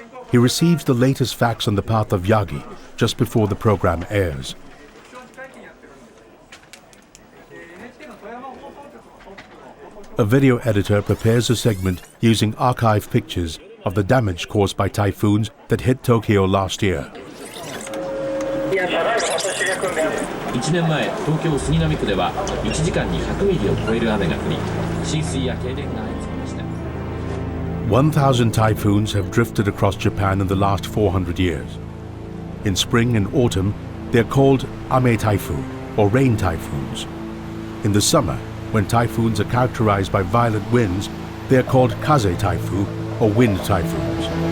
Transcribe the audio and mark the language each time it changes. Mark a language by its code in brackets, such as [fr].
[en] He receives the latest facts on the path of Yagi just before the program airs. A video editor prepares a segment using archive pictures of the damage caused by typhoons that hit Tokyo last year. [ja] 1年前、東京杉並区では1時間に100ミリを超える雨が降り、浸水や停電が相次ぎました。 [en] 1,000 typhoons have drifted across Japan in the last 400 years. In spring and autumn, they are called ame typhoon or rain typhoons. In the summer, when typhoons are characterized by violent winds, they are called kaze typhoon or wind typhoons.